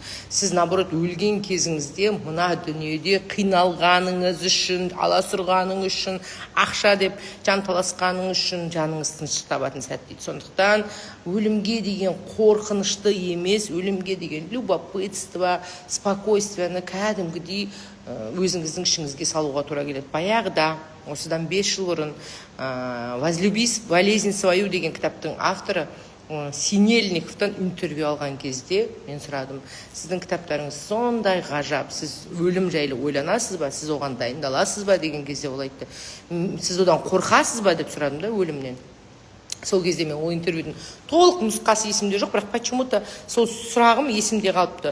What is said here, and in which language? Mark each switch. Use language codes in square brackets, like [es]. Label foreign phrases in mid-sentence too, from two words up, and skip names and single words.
[kk] Сіз наоборот өлген кезіңізде мына дүниеде қиналғаныңыз үшін, аласұрғаныңыз үшін, ақша деп жанталасқаныңыз үшін жаныңыз тыныштық табатын сәт дейді. Сондықтан өлімге деген қорқынышты емес, өлімге деген [ru] любопытство, спокойствияны [kk] кәдімгідей өзіңіздің ішіңізге салуға тура келеді. Баяғыда, осыдан 5 жыл бұрын «Возлюби болезнь свою» деген кітаптың авторы Синельниковтан интервью алған кезде мен сұрадым, сіздің кітаптарыңыз сондай ғажап, сіз өлім жайлы ойланасыз ба, сіз оған дайындаласыз ба деген кезде ол айтты. Сіз одан қорқасыз ба деп сұрадым да, өлімнен. Сол кезде мен ол интервьюдің толық нұсқасы есімде жоқ, бірақ почему-то сол сұрағым есімде қалыпты.